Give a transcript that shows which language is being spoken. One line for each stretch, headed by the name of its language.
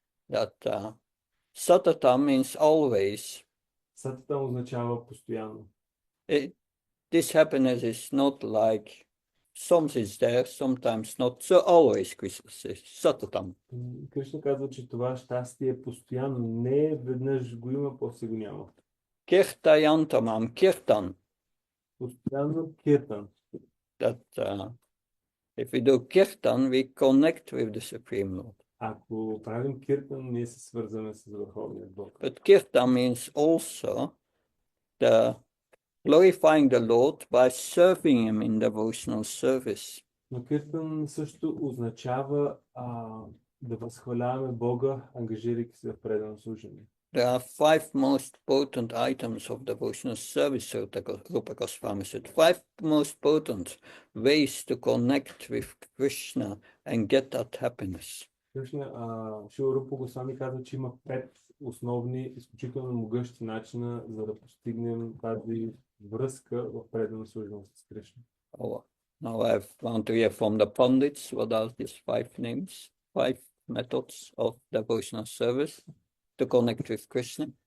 English: That Satatam means always.
Bulgarian: Сататам означава постоянно.
English: This happiness is not like sometimes it's there, sometimes not. So always, Krishna says, Satatam.
Bulgarian: Кришна казва, че това щастие е постоянно. Не веднъж го има, после го няма.
Sanskrit: Kirtayantamam, Kirtan.
Bulgarian: Постоянно киртан.
English: That if we do Kirtan, we connect with the Supreme Lord.
Bulgarian: Ако правим киртан, ние се свързваме с Върховния Бог.
English: But Kirtan means also the glorifying the Lord by serving Him in devotional service.
Bulgarian: Но киртан също означава да възхваляваме Бога, ангажирайки се в предано служение.
English: There are 5 most potent items of devotional service, Rupa Goswami said. 5 most potent ways to connect with Krishna and get that happiness.
Bulgarian: Шила Рупа Госвами казва, че има 5 основни, изключително могъщи начина, за да постигнем тази връзка в предано служение с Кришна.
English: Now I want to hear from the Pandits, what are these 5 names, 5 methods of devotional service to connect with Krishna?